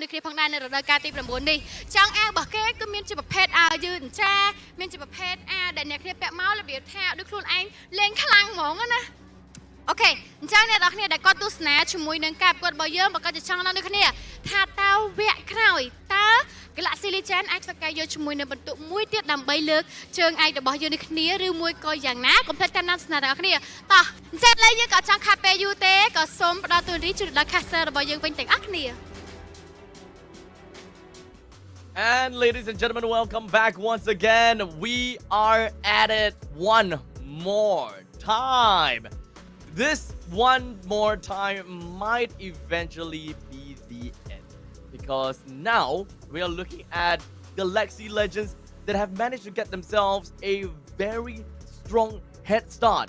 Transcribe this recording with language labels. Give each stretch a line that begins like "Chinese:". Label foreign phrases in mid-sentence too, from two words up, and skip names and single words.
Khmer: ដូចគ្នាផងដែរនៅរដូវកាលទី9នេះចង់អារបស់គេគឺមានជាប្រភេទអាយឺតចាមានជាប្រភេទអាដែលអ្នកគ្នាពាក់មករបៀបថាដូចខ្លួនឯងលេងខ្លាំងហ្មងណាអូខេអញ្ចឹងអ្នកនរគ្នាដែលគាត់ទស្សនាជាមួយនឹងការប្រកួតរបស់យើងបើគាត់จะចង់ដល់ដូចគ្នាថាតើវគ្គក្រោយតើ Galaxy Legends អាចធ្វើការយកជាមួយនឹងបន្ទុកមួយទៀតដើម្បីលើកជើងឯករបស់យើងដូចគ្នាឬមួយក៏យ៉ាងណាកុំភ្លេចតាមដានទស្សនារបស់គ្នាតោះអញ្ចឹងឥឡូវយើងក៏ចង់ខាត់ពេលយូរទេក៏សូមផ្ដល់ទូរទស្សន៍ជូនដល់ caster របស់យើងវិញទាំងអស់គ្នា
English: And ladies and gentlemen, welcome back once again. We are at it one more time. This one more time might eventually be the end because now we are looking at Galaxy Legends that have managed to get themselves a very strong head start.